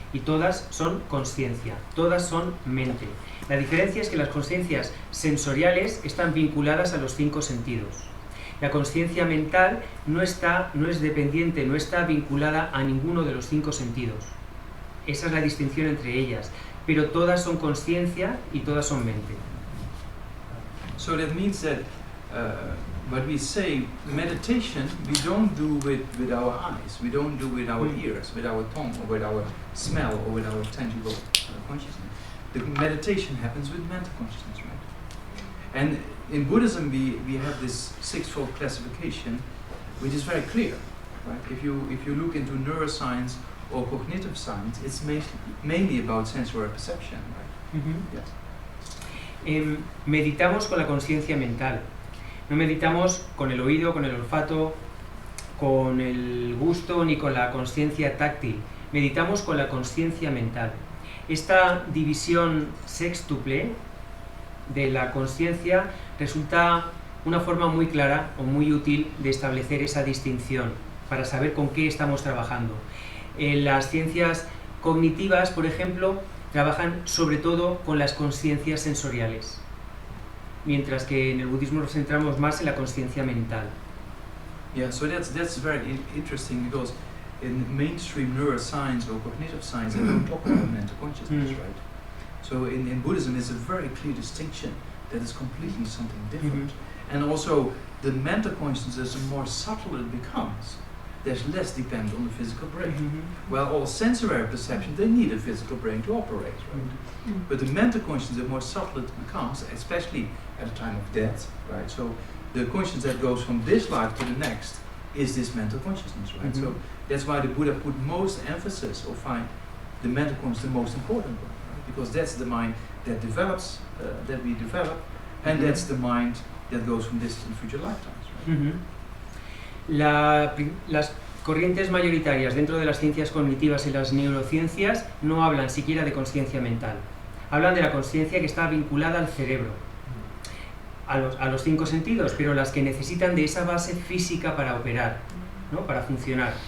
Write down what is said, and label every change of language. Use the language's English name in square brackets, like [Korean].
[Spanish] Y todas son conciencia, todas son mente. La diferencia es que las conciencias sensoriales están vinculadas a los 5 sentidos. La conciencia mental no es dependiente, no está vinculada a ninguno de los 5 sentidos. Esa es la distinción entre ellas, pero todas son conciencia y todas son mente. [English] So that means that but we say meditation we don't do with our eyes, we don't do with our ears, with our tongue, or with our smell, or with our tangible consciousness. The meditation happens with mental consciousness, right? And in Buddhism we have this sixfold classification, which is very clear, right? If you look into neuroscience or cognitive science, it's mainly about sensory perception, right? Yes. [Spanish] Meditamos con la conciencia mental. No meditamos con el oído, con el olfato, con el gusto ni con la conciencia táctil. Meditamos con la conciencia mental. Esta división sextuple de la conciencia resulta una forma muy clara o muy útil de establecer esa distinción para saber con qué estamos trabajando. Las ciencias cognitivas, por ejemplo, trabajan sobre todo con las conciencias sensoriales, mientras que en el budismo nos centramos más en la conciencia mental. [English] Yeah, so that's very interesting, because in mainstream neuroscience or cognitive science they don't talk about mental consciousness, right? So in Buddhism it's a very clear distinction that is completely something different. And also the mental consciousness, the more subtle it becomes, there's less dependent on the physical brain. Well, all sensory perception, they need a physical brain to operate, right? But the mental consciousness, the more subtle it becomes, especially at a time of death, right? So the consciousness that goes from this life to the next is this mental consciousness, right? So that's why the Buddha put most emphasis, or find the mental consciousness the most important one, right? Because that's the mind that develops, that we develop, and that's the mind that goes from this to the future lifetimes, right? [Spanish] Las corrientes mayoritarias dentro de las ciencias cognitivas y las neurociencias no hablan siquiera de conciencia mental. Hablan de la conciencia que está vinculada al cerebro, a los 5 sentidos, pero las que necesitan de esa base física para operar, ¿no? Para funcionar.